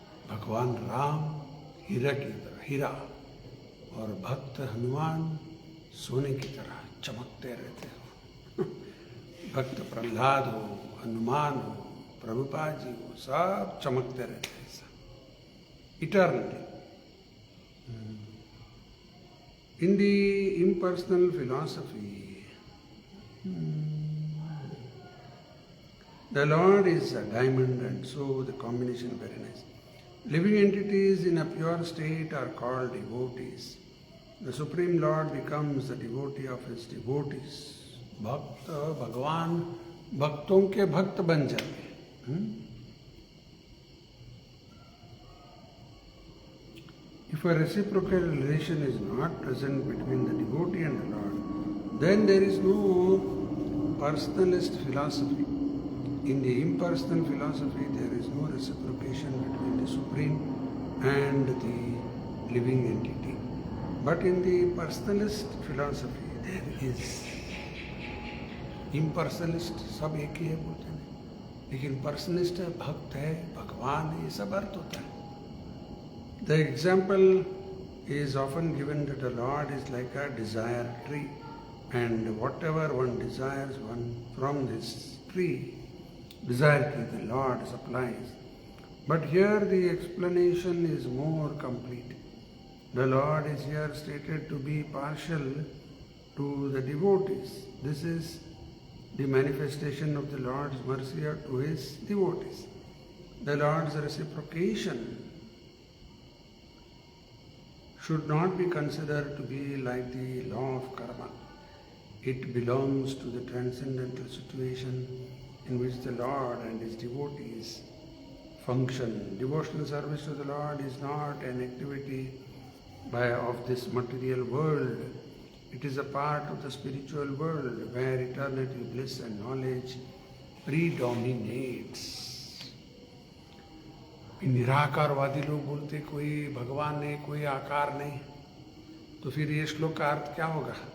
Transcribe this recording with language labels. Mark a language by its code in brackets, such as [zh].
[hi] भगवान राम हीरा की तरह, हीरा, और भक्त हनुमान सोने की तरह चमकते रहते हो। भक्त प्रहलाद हो, हनुमान हो, प्रभुपाद जी हो, सब चमकते रहते हैं eternally. [en] In the impersonal philosophy, the Lord is a diamond, and so the combination is very nice. Living entities in a pure state are called devotees. The Supreme Lord becomes the devotee of his devotees. [hi] भक्त भगवान भक्तों के भक्त बन जाते। [en] If a reciprocal relation is not present between the devotee and the Lord, then there is no personalist philosophy. In the impersonal philosophy, there is no reciprocation between the Supreme and the living entity. But in the personalist philosophy, there is. [hi] Impersonalist सब एक ही है बोलते हैं, लेकिन पर्सनलिस्ट है, भक्त है, भगवान है, ये सब अर्थ होता है। [en] The example is often given that the Lord is like a desire tree, and whatever one desires from this tree, desire tree, the Lord supplies. But here the explanation is more complete. The Lord is here stated to be partial to the devotees. This is the manifestation of the Lord's mercy to his devotees. The Lord's reciprocation should not be considered to be like the law of karma. It belongs to the transcendental situation in which the Lord and his devotees function. Devotional service to the Lord is not an activity of this material world. It is a part of the spiritual world where eternity, bliss and knowledge predominates. [hi] निराकारवादी लोग बोलते कोई भगवान नहीं, कोई आकार नहीं, तो फिर ये श्लोक का अर्थ क्या होगा?